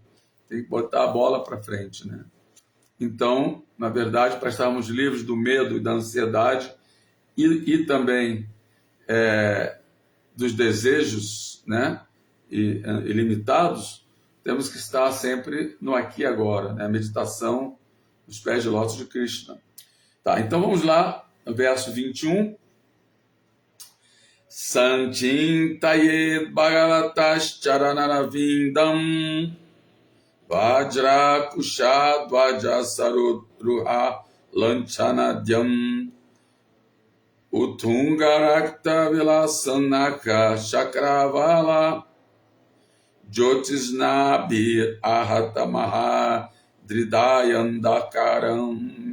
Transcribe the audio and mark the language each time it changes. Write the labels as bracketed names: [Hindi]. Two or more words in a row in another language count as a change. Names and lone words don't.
[Portuguese] Tem que botar a bola para frente, né? Então, na verdade, para estarmos livres do medo e da ansiedade e também dos desejos, né, ilimitados, temos que estar sempre no aqui e agora, né? A meditação nos pés de lótus de Krishna. Tá, então vamos lá, no verso 21. [Sanskrit] सञ्चिन्तयेद् भगवतश् चरणारविन्दं वज्र अङ्कुशध्वज सरोरुह लाञ्छनाढ्यम् उत्तुङ्गरक्त विलसन्नख चक्रवाल ज्योत्स्नाभिर् आहतमहद् धृदयान्धकारम्.